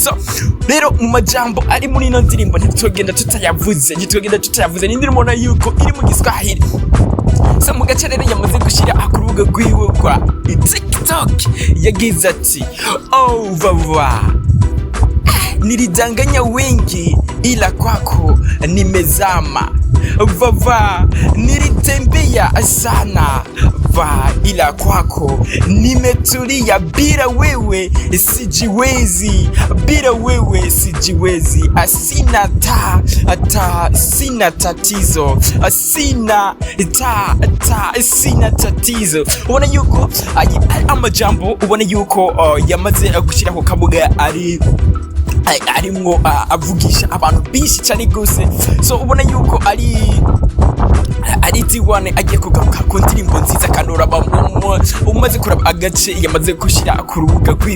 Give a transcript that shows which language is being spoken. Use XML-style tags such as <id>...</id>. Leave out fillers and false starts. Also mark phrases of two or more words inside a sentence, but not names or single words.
<rn>So rero mu majambo ari muri ino ndirimbo ntitugenda tutayavuze ni indirimbo na yuko iri mu Giswahili. So mu gace rero yamaze gushira akurubuga rwiwe kwa TikTok yagize ati</rn> <sw>Vava nilidanganya wengi ila kwako nimezama. Vava nilitembea sana ila kwako nimetulia. Bila wewe sijiwezi, bila wewe sijiwezi. Sina tatizo, sina tatizo.</sw> <rn>Ubona yuko amajambo ubona yuko yamaze gushiraho kabuga arimwo avugisha abantu bishi cyane gose. So ubona yuko ari ari D1 agiye kugaruka ku ndirimbo nziza kandi uraba umaze kuraba agace yamaze gushira ku rubuga rwiwe.</rn>